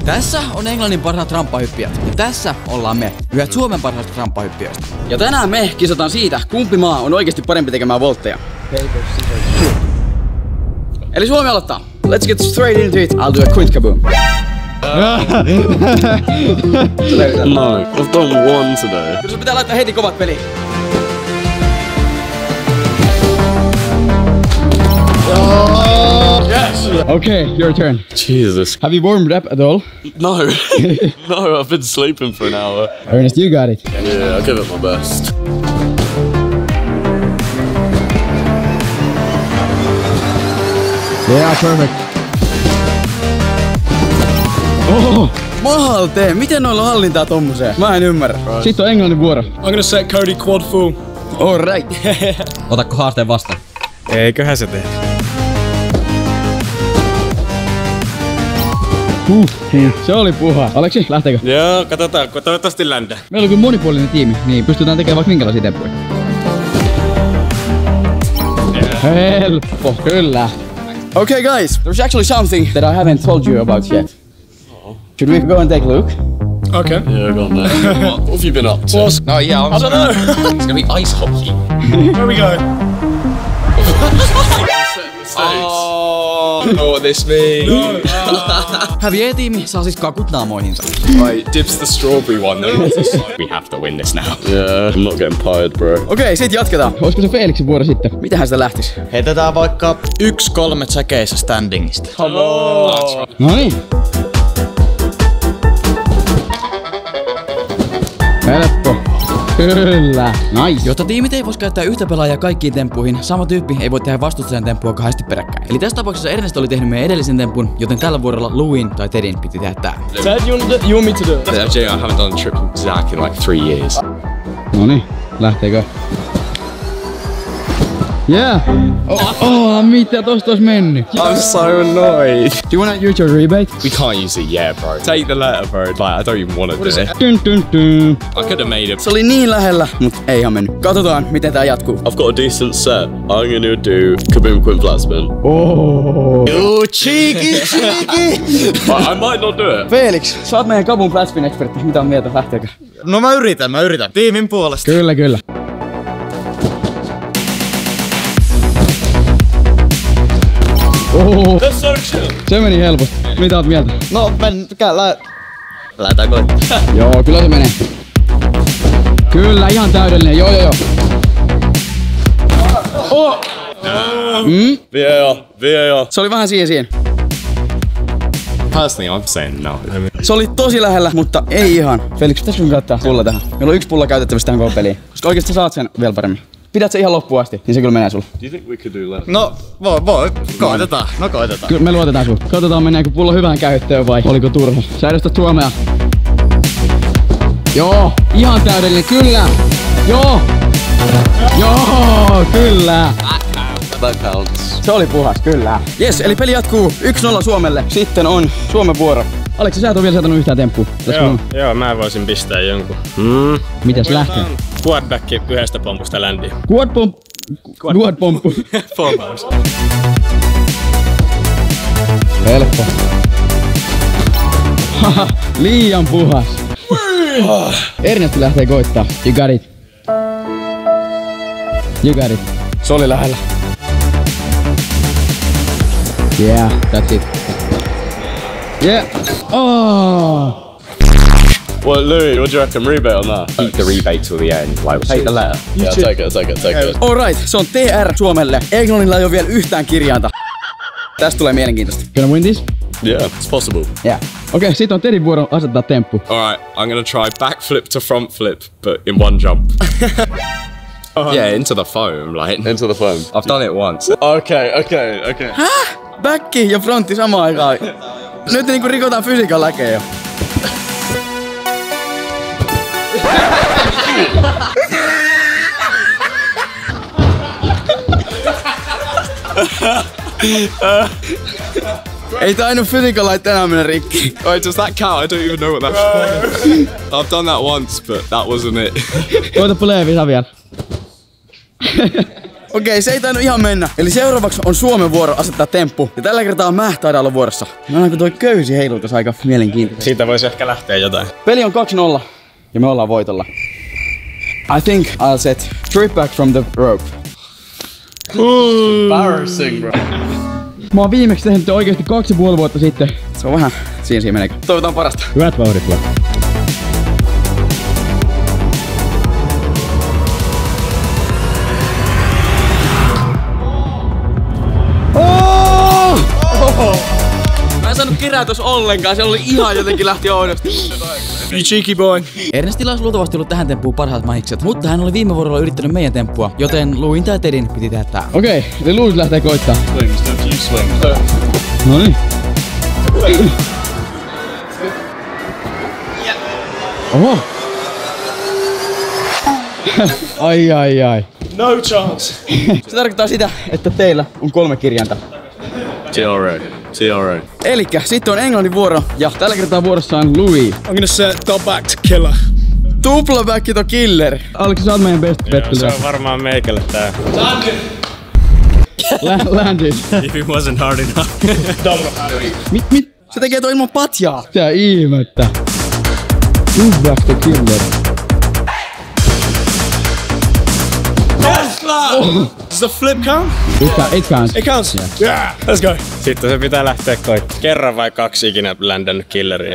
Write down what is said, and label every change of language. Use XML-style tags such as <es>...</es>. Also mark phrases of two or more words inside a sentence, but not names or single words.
<fi>Tässä on Englannin parhaat ramppahyppijät. Ja tässä ollaan me, yhdet Suomen parhaista ramppahyppijöistä. Ja tänään me kisataan siitä, kumpi maa on oikeasti parempi tekemään voltteja. Eli Suomi aloittaa.</fi> <en>Let's get straight into it. I'll do a quick kaboom. No, I've done one today.</en> <fi>Kyllä sun pitää laittaa heti kovat peliin.</fi> <en>Yes! Okay, your turn. Jesus. Have you warmed up at all? No. No, I've been sleeping for an hour. Ernest, you got it. Yeah, I'll give it my best. Yeah, perfect. Oh!</en> <fi>Mahalte, miten noilla on hallintaa tommoseen? Mä en ymmärrä. Sitten on englannin vuoro.</fi> <en>I'm gonna set Cody quad full. Alright.</en> <fi>Otatko haasteen vastaan? Eiköhän se tehdä. Se oli puha. Aleksi, lähteekö? Joo, katsotaan, toivottavasti ländää. Meillä on kyllä monipuolinen tiimi, niin pystytään tekemään vaikka minkälaisia temppuja. Helppo, kyllä.</fi> <en>Okay guys, there's actually something that I haven't told you about yet. Should we go and take a look? Okay. Yeah, go on there. What have you been up to? No, yeah, I don't know. It's gonna be ice hockey. Where we go? Oh, I know what this means.</en> <fi>Häviäjätiimi saa siis kakut naamoihinsa.</fi> <en>Right, Dibs the strawberry one. Then we have to win this now. Yeah, I'm not getting tired, bro.</en> <fi>Okei, sit jatketaan. Olisiko se Felixin vuoro sitten? Mitähän sitä lähtis? Heitetään vaikka 1-3 tsäkeissä standingista. Noniin. Helppo. Kyllä. Nice. Jotta tiimit ei vois käyttää yhtä pelaajaa kaikkiin temppuihin, sama tyyppi ei voi tehdä vastustajan temppua kahdesti peräkkäin. Eli tässä tapauksessa Ernest oli tehnyt meidän edellisen tempun, joten tällä vuorolla Louin tai Tedin piti tehdä tää.</fi> <en>Ted, you want me to do it? Actually, I haven't done a triple Zach in like 3 years.</en> <fi>Noniin, lähteekö? Yeah! Mitä tosta ois mennyt?</fi> <en>I'm so annoyed. Do you wanna use your rebate? We can't use it yet, bro. Take the letter, bro. Like, I don't even want to do it. Dun, dun, dun. I could have made it.</en> <fi>Se oli niin lähellä, mut ei ihan mennyt. Katsotaan, miten tää jatkuu.</fi> <en>I've got a decent set. I'm gonna do kaboom quint flat spin. Oh! You cheeky! I might not do it.</en> <fi>Felix, sä oot meidän kaboom flat spin expertti. Mitä on mieltä? Lähteekö? No mä yritän. Tiimin puolesta. Kyllä.</fi> <en>Oh, That's so chill.</en> <fi>se meni helposti. Mitä oot mieltä? No, lähdetään koittaa. Joo, kyllä se menee. Kyllä, ihan täydellinen. Joo. Oh! VAR. Se oli vähän siihen.</fi> <en>Personally, I'm saying no.</en> <fi>Se oli tosi lähellä, mutta ei ihan. Felix, pitäisikö sun käyttää pulla tähän? Meillä on 1 pulla käytettävissä tähän koko peliin. Koska oikeesti sä saat sen vielä paremmin. Pidät se ihan loppuun asti, niin se kyllä menee sulle.</fi> <en>Do you think we could do left?</en> <fi>No, voi. Koitetaan. Kyllä me luotetaan sun. Katsotaan meneekö pullo hyvään käyttöön vai oliko turha. Sä edustat Suomea. Joo, ihan täydellinen, kyllä. Joo, kyllä.</fi> <en>That counts.</en> <fi>Se oli puhas, kyllä. Jes, eli peli jatkuu 1-0 Suomelle. Sitten on Suomen vuoro. Aleksi, sä et oo vielä saanut yhtään temppua. Joo, mä voisin pistää jonkun. Mitäs lähtee? Quadback yhdestä pompusta ländiin. Quad pomppu. Foremost. Helppo. Haha, liian puhas. Ernest lähtee koittaa.</fi> <en>You got it.</en> <fi>Se oli lähellä.</fi> <en>Yeah, that's it. Yeah. Oh. Well, Louis, what do you reckon? Rebate on that? Keep the rebate till the end. Like, take the letter. Yeah, take it. Alright,</en> <fi>se on TR Suomelle. Englannilla ei oo vielä yhtään kirjainta. Tästä tulee mielenkiintoista.</fi> <en>Gonna win this? Yeah, it's possible. Yeah.</en> <fi>Okei, sit on Tedin vuoro asettaa temppu.</fi> <en>Alright, I'm gonna try backflip to front flip, but in one jump. Yeah, into the foam, like. Into the foam. I've done it once. Okay.</en> <fi>Häh? Backi ja frontti samaan aikaan. Nyt niinku rikotaan fysiikan lakeja jo. Ei tainnut fysiikalait tänään mennä rikki.</fi> <en>Wait, does that count? I don't even know what that's for. I've done that once, but that wasn't it.</en> <fi>Koita puleevi sä vielä. Okei, se ei tainnut ihan mennä. Eli seuraavaksi on Suomen vuoro asettaa temppu. Ja tällä kertaa mä taidan olla vuorossa. Mä näen, kun toi köysi heiluu tässä aika mielenkiintoista. Siitä voisi ehkä lähteä jotain. Peli on 2-0 ja me ollaan voitolla.</fi> <en>I think I'll set straight back from the rope. Embarrassing, bro.</en> <fi>Mä oon viimeksi tehnyt oikeesti 2,5 vuotta sitten. Se on vähän siinä menee. Toivotaan parasta. Hyvät vauhdit vaan. Mä en saanut kiräytös ollenkaan, se oli ihan jotenkin lähti oudosti.</fi> <en>You cheeky boy.</en> <fi>Ernestillä olisi luultavasti ollut tähän temppuun parhaat mahikset, mutta hän oli viime vuorolla yrittänyt meidän temppua, joten Louin tai Tedin piti tehdä tää. Okei, eli Louis lähtee koittaa.</fi> <en>Swings, don't you swing.</en> <fi>Noniin. Oho. ai.</fi> <en>No chance.</en> <fi>Se tarkoittaa sitä, että teillä on 3 kirjainta. TRA. Elikkä sitten on Englannin vuoro ja tällä kertaa vuorossa on Louis.</fi> <en>I'm gonna set top back to killer.</en> <fi>Tupla</fi> <en>back to killer.</en> <fi>Aleksi, sä oot meidän</fi> <en>best bet.</en> <fi>Se on varmaan meikälle tää.</fi> <en>Landed. If it wasn't hard enough.</en> <fi>Mit? Se tekee toi ilman patjaa. Tää ihmettä. Tupla</fi> <en>back to killer. Does the flip count? It counts. It counts? Yeah. Let's go.</en> <fi>Sitten se pitää lähteä koittamaan. Kerran vai 2 ikinä ländännyt killeria.</fi>